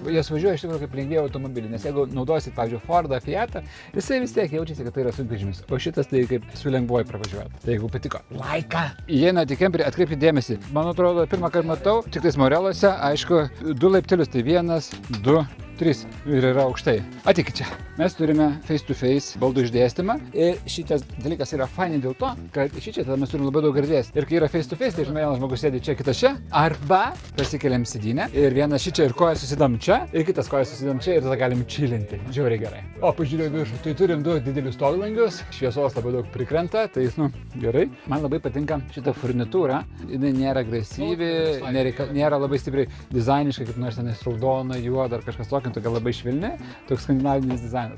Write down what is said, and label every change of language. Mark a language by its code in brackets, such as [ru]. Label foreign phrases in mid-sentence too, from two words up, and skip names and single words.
[lt] Jos važiuoja iš tikrųjų kaip lengvieji automobiliai, nes jeigu naudosit, pavyzdžiui, Fordą, Fiatą, jisai vis tiek jaučiasi, kad tai yra sunkvežimis. O šitas tai kaip su lengvuoju pravažiuoja. Tai jeigu patiko, laiką. Įeinat į kemperį, atkreipkite dėmesį. Man atrodo, pirmą kartą matau, tik tais Moreluose, aišku, 2 laiptelius, tai 1, 2, 3 ir yra aukštai. Ateikit čia. Mes turime face-to-face baldų išdėstymą ir šitas dalykas yra fainai dėl to, kad šičia tada mes turim labai daug erdvės. Ir kai yra face-to-face, tai žinai, vienas žmogus sėdi čia, kitas čia, arba pasikeliam sėdynę ir vienas šičia ir kojas susidam čia, ir kitas kojas susidam čia ir tada galim čilinti. Žiauriai gerai. O pažiūrėjau viršų, tai turim 2 didelius stovilangius, šviesos labai daug prikrenta, tai gerai. Man labai patinka šita furnitūra, jinai nėra agresyvi, nėra labai stipriai dizainiška, kaip nors tenais raudona, juoda ar kažkas tokio, tokia labai švelni, toks skandinavinis dizainas.